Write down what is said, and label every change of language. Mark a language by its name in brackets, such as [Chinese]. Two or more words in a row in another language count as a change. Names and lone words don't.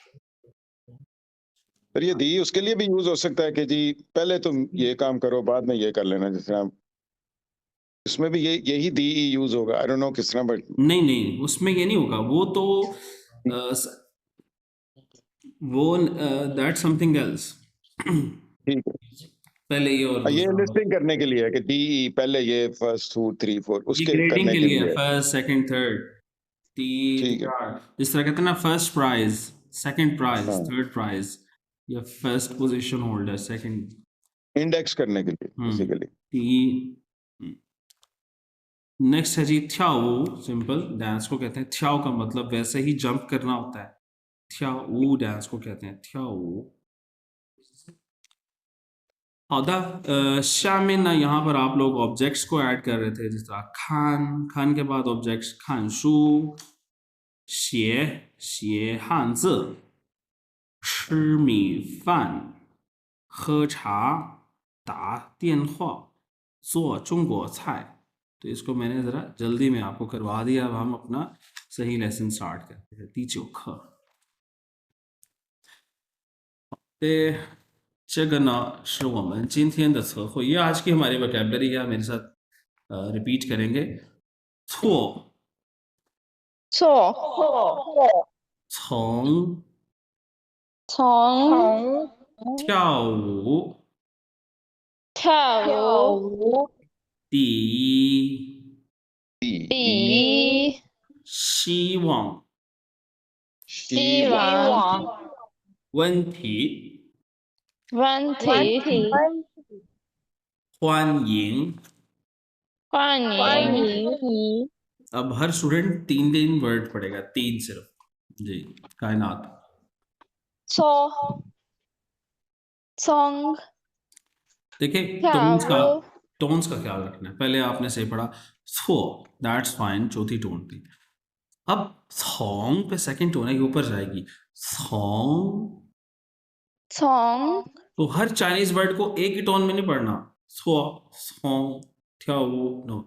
[Urdu] پر یہ دی اس کے لیے بھی یوز ہو سکتا ہے کہ جی پہلے تم یہ کام کرو بعد میں یہ کر لینا، جس طرح اس میں بھی یہی دی یوز ہوگا. [English] I don't know کس طرح، بٹ [Urdu] نہیں اس میں یہ نہیں ہوگا. وہ تو وہ [English] that something else. [Urdu] ٹھیک ہے. پہلے یہ اور یہ لسٹنگ کرنے کے لیے ہے کہ ڈی پہلے یہ 1 2 3 4 اس کے گریڈنگ کرنے کے کے لیے لیے. [English] first second third. [Urdu] ٹھیک ہے. جس طرح کہتے ہیں نا [English] first prize, second prize, [Urdu] ہاں، [English] third prize, یا first position holder, second. [Urdu] انڈیکس کرنے کے لیے بیسیکلی. نیکسٹ ہے جی تھیاؤ. سمپل ڈانس کو کہتے ہیں. تھیاؤ کا مطلب ویسے ہی جمپ کرنا ہوتا ہے. تھیاؤ ڈانس کو کہتے ہیں تھیاؤ. [Chinese] 好的下面呢 [Urdu] یہاں پر آپ لوگ آبجیکٹس کو ایڈ کر رہے تھے، جس طرح کھان کے بعد آبجیکٹس کھان شو، شیے ہان زی، [Chinese] 吃米饭，喝茶，打电话，做中国菜. [Urdu] تو اس کو میں نے ذرا جلدی میں آپ کو کروا دیا. اب ہم اپنا صحیح لیسن سٹارٹ کرتے ہیں. [Chinese] 第9课这个呢是我们今天的词汇， [Urdu] یہ آج کی ہماری وکیبلری ہے. میرے ساتھ ریپیٹ کریں گے. [Chinese] 错，错，从，从跳舞，跳舞比，比希望，希望问题，问题欢迎。欢迎 [Urdu] اب ہر اسٹوڈنٹ 3 ورڈ پڑھے گا، 3 صرف. جی کائنات. [Chinese] 错从 [Urdu] دیکھیں [Chinese] 跳舞 [Urdu] ٹونس کا خیال رکھنا ہے. پہلے آپ نے صحیح پڑھا سو، [English] that's fine, [Urdu] چوتھی ٹون تھی. اب سونگ پہ سیکنڈ ٹون ہے، یہ اوپر جائے گی. سونگ. [Chinese] 从 [Urdu] تو ہر چائنیز ورڈ کو ایک ہی ٹون میں نہیں پڑھنا. سو، سونگ، تھیاؤ، نو.